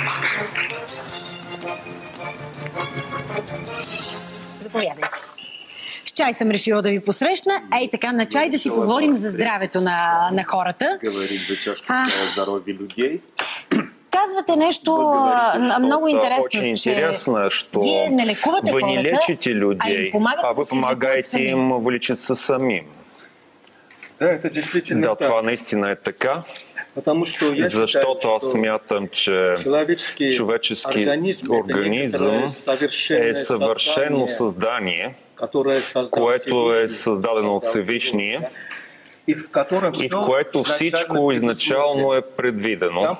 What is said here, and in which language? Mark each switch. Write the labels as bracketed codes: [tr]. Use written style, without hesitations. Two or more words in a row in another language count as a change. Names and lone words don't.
[bg] Заповядайте. С чай съм решила да ви посрещна. Ей така, на чай да си поговорим за здравето на хората. Казвате нещо много интересно, че вие не лекувате хората, [ru] не лечите людей, [bg] а им помагате [ru] вы им вылечиться самим. [bg] Да, това наистина е така. Защото аз смятам, че човечески организъм е съвършено създание, което е създадено от Всевишния и в което всичко изначално е предвидено.